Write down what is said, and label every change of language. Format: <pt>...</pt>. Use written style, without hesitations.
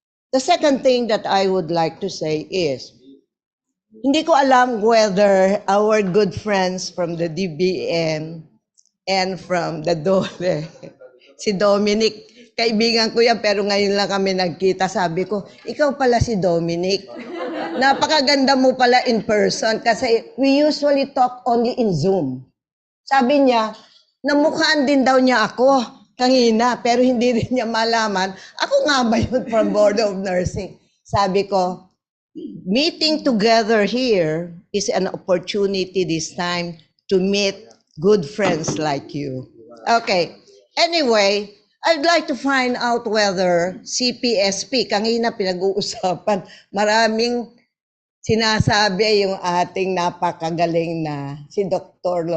<en>The second thing that I would like to say is,</en> <tl>hindi ko alam</tl> <en>whether our good friends from the DBM and from the DOLE, si Dominic,</en> <tl>kaibigan ko yan, pero ngayon lang kami nagkita. Sabi ko, ikaw pala si Dominic. Napakaganda mo pala</tl> <en>in person</en> <tl>kasi</tl> <en>we usually talk only in Zoom.</en> <tl>Sabi niya, namukhaan din daw niya ako kanina, pero hindi rin niya malaman, ako nga ba yun</tl> <en>from Board of Nursing? Sabi ko, meeting together here is an opportunity this time to meet good friends like you. Okay. Anyway, I'd like to find out whether</en> <tl>CPSP, kanina pinag-uusapan, maraming sinasabi yung ating napakagaling na si Dr.</tl>